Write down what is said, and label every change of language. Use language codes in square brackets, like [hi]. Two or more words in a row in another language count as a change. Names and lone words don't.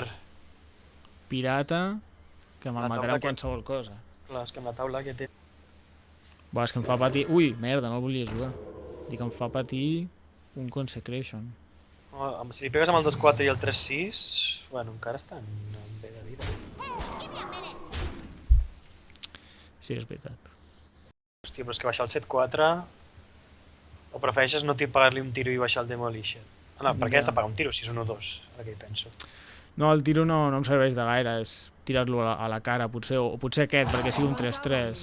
[ca] Pirata, que me'l La matarà taula amb qualsevol cosa. Clar, és que amb la taula que té... Va, és que em fa patir... Ui, merda, no volia jugar. Dic, em fa patir un Consecration. Si li pegues amb el 2-4 i el 3-6, bueno, encara estan bé de vida. [en] Give me a minute. [ca] Sí, és veritat. Hòstia, però és que baixar el 7-4... O prefereixes no pagar-li un tiro i baixar el Demolition? Ah, no, per què Ja. has de pagar un tiro si és 1-2? Ara que hi penso. No, el tiro no em serveix de gaire, és tirar-lo a la cara, potser, o potser aquest, perquè sigui un 3-3.